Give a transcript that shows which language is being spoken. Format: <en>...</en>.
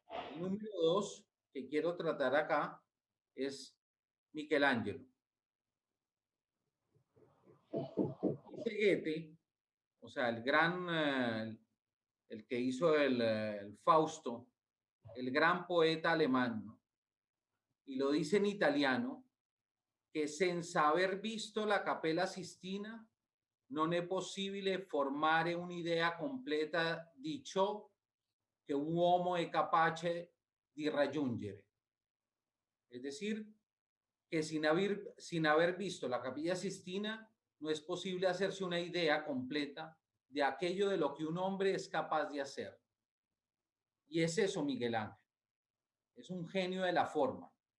<es>El número 2 que quiero tratar acá es Michelangelo. Dice Goethe, o sea, el gran, el que hizo el Fausto, el gran poeta alemán, ¿no? Y lo dice en italiano,</es> <it>che senza aver visto la Capella Sistina non è possibile formare un'idea completa di ciò che un uomo è capace di raggiungere.</it> <es>Es decir, que sin haber visto la Capilla Sistina no es posible hacerse una idea completa de aquello de lo que un hombre es capaz de hacer. Y es eso Miguel Ángel. Es un genio de la forma.</es>